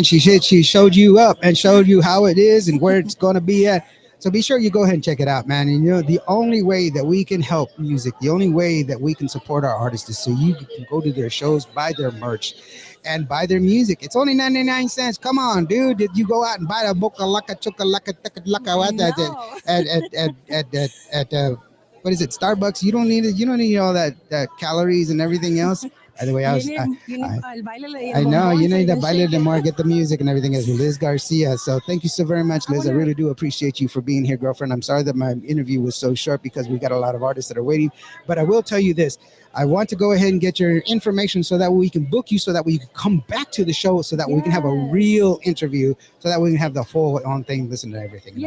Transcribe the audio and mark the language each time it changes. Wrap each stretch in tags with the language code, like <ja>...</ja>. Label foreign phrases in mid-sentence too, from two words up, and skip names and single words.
<en>She showed you up and showed you how it is and where it's going to be at. So be sure you go ahead and check it out, man. And the only way that we can help music, the only way that we can support our artists is so you can go to their shows, buy their merch, and buy their music. It's only 99 cents. Come on, dude. Did you go out and buy a boca laka chuka laka taka laka at what is it, Starbucks? You don't need it. You don't need all that calories and everything else. By the way, you need I</en> <es>el baile y</es> <en>I el know bombón you so you need to can baile shake the more, it. get the music and everything else. Liz Garcia. So thank you so very much, Liz. I wanna- really do appreciate you for being here, girlfriend. I'm sorry that my interview was so short because we got a lot of artists that are waiting. But I will tell you this: I want to go ahead and get your information so that we can book you, so that we can come back to the show, so that we can have a real interview, so that we can have the full on thing, listen to everything and</en>